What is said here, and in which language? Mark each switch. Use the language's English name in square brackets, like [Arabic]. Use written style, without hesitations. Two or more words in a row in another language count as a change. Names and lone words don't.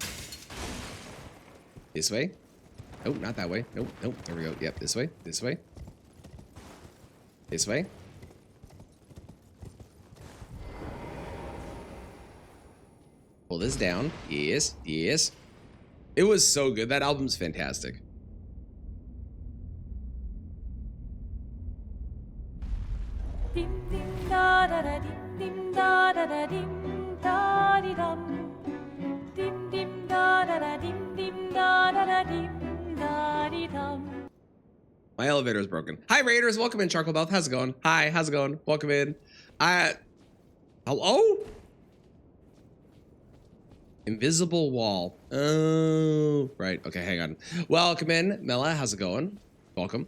[English] This way. Oh, not that way. Nope. There we go. Yep, this way. This way. This way. Pull this down. Yes. It was so good. That album's fantastic. Dim dim da da da dim dim da da da dim da di dum. Dim dim da da da dim dim da da da dim da di dum. My elevator is broken. Hi Raiders, welcome in. Charcoal Belt, how's it going? Hi, how's it going? Welcome in. Hello? Invisible wall. Oh, right. Okay, hang on. Welcome in, Mela. How's it going? Welcome.